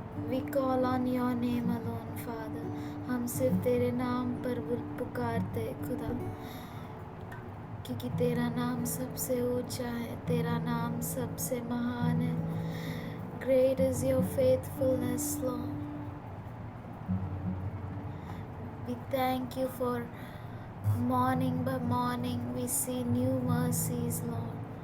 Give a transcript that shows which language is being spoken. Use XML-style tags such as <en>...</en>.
<hi>We call on your name alone, Father. हम सिर्फ तेरे नाम पर पुकारते हैं खुदा, क्योंकि तेरा नाम सबसे ऊंचा है, तेरा नाम सबसे महान है।</hi> <en>Great is your faithfulness, Lord. We thank you for morning by morning we see new mercies, Lord.</en>